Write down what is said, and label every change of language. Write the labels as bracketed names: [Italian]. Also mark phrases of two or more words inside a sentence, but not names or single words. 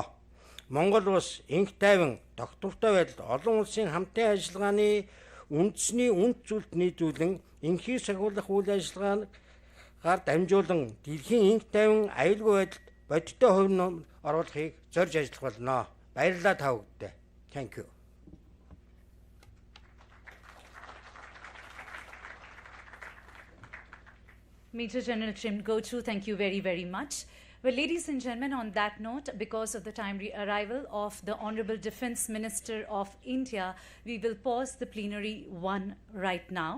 [Mongolian] Монгол улс инх тайван тогтвортой байдалд олон улсын хамтын ажиллагааны үндэсний үнд зүйлд нийлүүлэн инхийг сахиулах үйл ажиллагаагаар дамжуулан дэлхийн инх тайван аюулгүй байдалд бодиттой хувь нэмэр оруулахыг зорж ажиллах болно. Баярлалаа та бүхэндээ. [English] Thank you. Major General Trim Gochu, thank you very, very much. Well, ladies and gentlemen, on that note, because of the timely arrival of the Honorable Defence Minister of India, we will pause the plenary 1 right now.